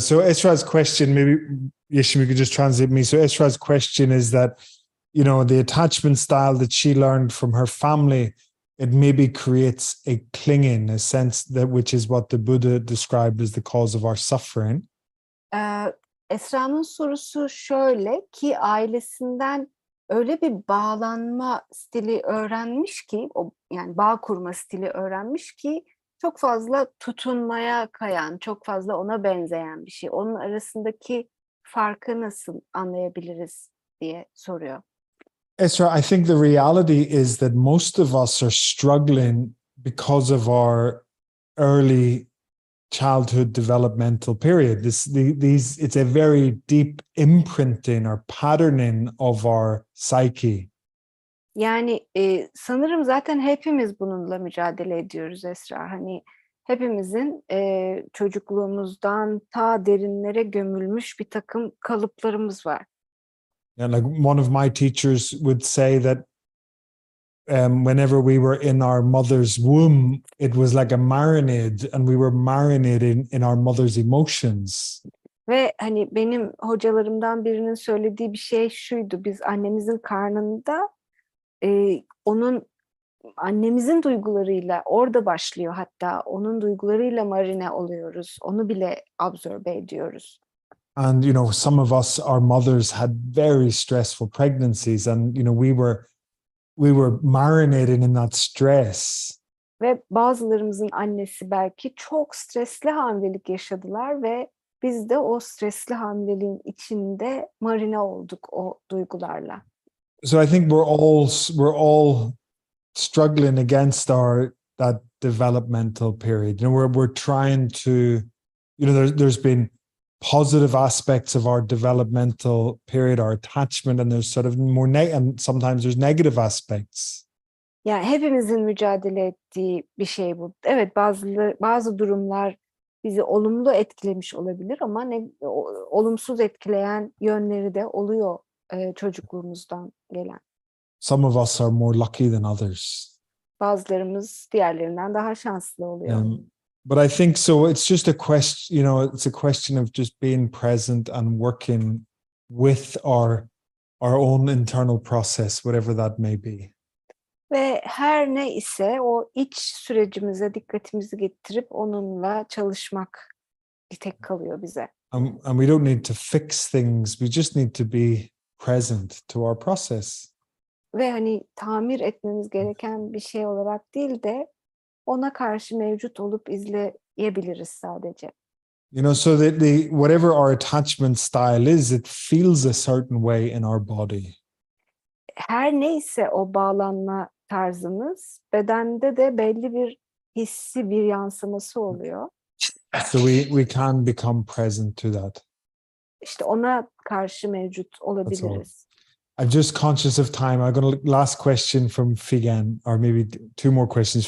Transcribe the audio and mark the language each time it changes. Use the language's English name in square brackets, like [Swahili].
[English] So Esra's question, maybe Yeshimi could just translate me. So Esra's question is that, the attachment style that she learned from her family, it maybe creates a clinging, a sense which is what the Buddha described as the cause of our suffering. [Turkish] Esra'nın sorusu şöyle ki ailesinden öyle bir bağlanma stili öğrenmiş ki, yani bağ kurma stili öğrenmiş ki çok fazla tutunmaya kayan, çok fazla ona benzeyen bir şey. Onun arasındaki farkı nasıl anlayabiliriz diye soruyor. [English] Esra, I think the reality is that most of us are struggling because of our early childhood developmental period. It's a very deep imprinting or patterning of our psyche. [Turkish] Yani sanırım zaten hepimiz bununla mücadele ediyoruz Esra. Hani hepimizin çocukluğumuzdan ta derinlere gömülmüş bir takım kalıplarımız var. [English] And like one of my teachers would say that whenever we were in our mother's womb, it was like a marinade, and we were marinating in our mother's emotions. [Turkish] Ve hani benim hocalarımdan birinin söylediği bir şey şuydu: biz annemizin karnında annemizin duygularıyla orada başlıyor, hatta onun duygularıyla marine oluyoruz. Onu bile absorbe ediyoruz. [English] And some of us, our mothers had very stressful pregnancies, and we were marinating in that stress. [Turkish] Ve bazılarımızın annesi belki çok stresli hamilelik yaşadılar ve biz de o stresli hamileliğin içinde marine olduk o duygularla. [English] So I think we're all struggling against that developmental period. We're trying to there's been positive aspects of our developmental period, our attachment, and there's sort of more and sometimes there's negative aspects. [Turkish] Yani hepimizin mücadele ettiği bir şey bu. Evet, bazı durumlar bizi olumlu etkilemiş olabilir ama olumsuz etkileyen yönleri de oluyor çocukluğumuzdan gelen. [English] Some of us are more lucky than others. [Turkish] Bazılarımız diğerlerinden daha şanslı oluyor. [English] But I think so. It's just a question, it's a question of just being present and working with our own internal process, whatever that may be. [Turkish] Ve her ne ise o iç sürecimize dikkatimizi getirip onunla çalışmak bir tek kalıyor bize. [English] And we don't need to fix things. We just need to be present to our process. [Turkish] Ve hani tamir etmemiz gereken bir şey olarak değil de ona karşı mevcut olup izleyebiliriz sadece. [English] So that whatever our attachment style is, it feels a certain way in our body. [Turkish] Her neyse o bağlanma tarzımız, bedende de belli bir hissi, bir yansıması oluyor. [English] So we can become present to that. [Turkish] İşte ona karşı mevcut olabiliriz. [English] I'm just conscious of time. I'm going to last question from Figen, or maybe two more questions.